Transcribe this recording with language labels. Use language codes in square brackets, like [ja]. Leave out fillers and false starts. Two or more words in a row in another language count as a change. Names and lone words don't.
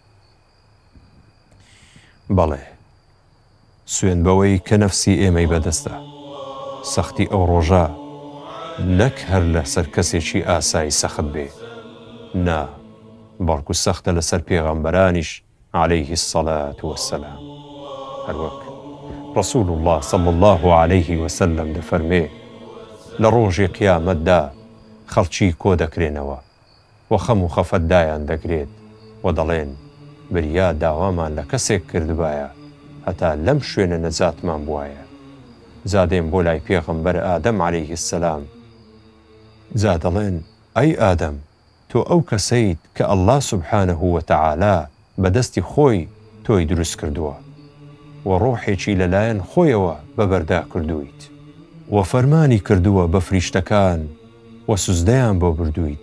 [ckb] بەڵێ سوێن بەوەی کە نەفسی ئێمەی بەدەستە، سەختی ئەو ڕۆژە نەک هەر لەسەر کەسێکی ئاسایی سەخت بێ، نا بەڵکو سەختە لەسەر پێغەمبەرانیش [ar] عەلەیه السەڵات وەسسەلام. [ckb] هەروەک ڕەسوول الله [ar] صلی الله عليه وسلم [ckb] دەفەرمێ لە ڕۆژی قیامەتدا خەڵکی کۆ دەکرێنەوە و خەم و خەفەت دایان دەگرێت و دەڵێن بریا داوامان لە کەسێک کردبایە هەتا لەم شوێنە نەجاتمان بوایە. زادێن بۆ لای پێغەمبەر ئادەم [ar] عەلەیه السەلام، [ckb] جا دەڵێن ئەی ئادەم تۆ ئەو کەسەیت کە ئەڵڵا [ar] سوبحانەه وتەعالا [ckb] بەدەستی خۆی تۆی دروست کردووە و ڕۆحێکی لەلایەن خۆیەوە بەبەردا کردوویت و فەرمانی کردووە بە فریشتەکان و سوزدەیان بۆ بردوویت.